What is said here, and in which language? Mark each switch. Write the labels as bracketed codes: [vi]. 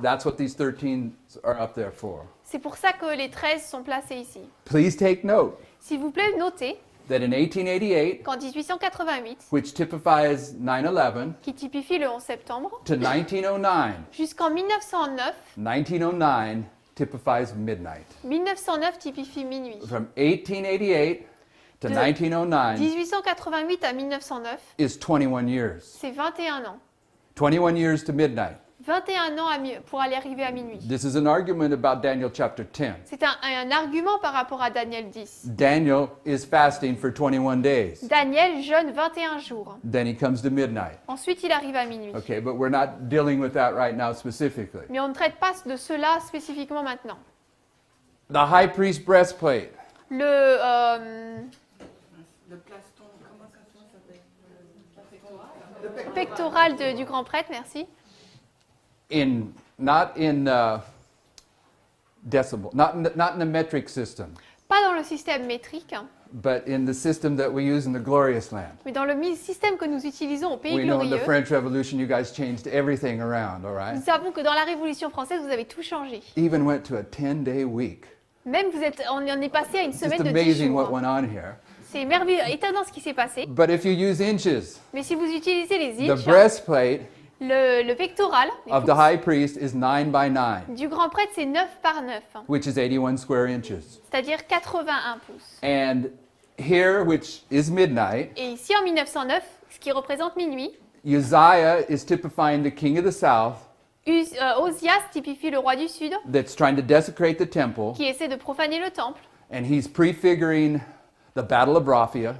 [en] that's what these 13 are up there for. [fr] C'est pour ça que les 13 sont placés ici. [en] Please take note [fr] S'il vous plaît, notez [en] that in 1888, [fr] qu'en 1888, [en] which typifies 9/11, [fr] qui typifie le 11 septembre, [en] to 1909, [fr] jusqu'en 1909, [en] 1909 typifies midnight. [fr] 1909 typifie minuit. [en] From 1888 to [fr] De [en] 1909 [fr] 1888 à 1909, [en] is 21 years. [fr] c'est 21 ans. [en] 21 years to midnight. [fr] 21 ans pour aller arriver à minuit. [en] This is an argument about Daniel chapter 10. [fr] C'est un argument par rapport à Daniel 10. [en] Daniel is fasting for 21 days. [fr] Daniel jeûne 21 jours. [en] Then he comes to midnight. [fr] Ensuite, il arrive à minuit. [en] Okay, but we're not dealing with that right now specifically. [fr] Mais on ne traite pas de cela spécifiquement maintenant. [en] The high priest breastplate. [fr] Le Le plaston, comment ça s'appelle? pectoral du grand prêtre, merci. [en] Not in decibel, not in the metric system, [fr] Pas dans le système métrique, [en] but in the system that we use in the glorious land. [fr] mais dans le système que nous utilisons au Pays [en] We know in the [fr] glorieux. [en] French Revolution you guys changed everything around, all right? [fr] Nous savons que dans la Révolution française, vous avez tout changé. [en] Even went to a 10-day week. [fr] Même on en est passé à une [en] Just [fr] semaine de 10 [en] amazing what [fr] jours. [en] went on here. [fr] C'est merveilleux, étonnant ce qui s'est passé. [en] But if you use inches, [fr] Mais si vous utilisez les [en] the inches, breastplate [fr] le pectoral les [en] of the [fr] pouces, [en] high priest is 9 by 9, [fr] du grand prêtre, c'est 9 par 9, [en] which is 81 square inches. [fr] c'est-à-dire 81 pouces. [en] And here, which is midnight, [fr] Et ici, en 1909, ce qui représente minuit, [en] Uzziah is typifying the king of the south [fr] Osias typifie le roi du Sud, [en] that's trying to desecrate the temple, [fr] qui essaie de profaner le temple, [en] and he's prefiguring the battle of Raphia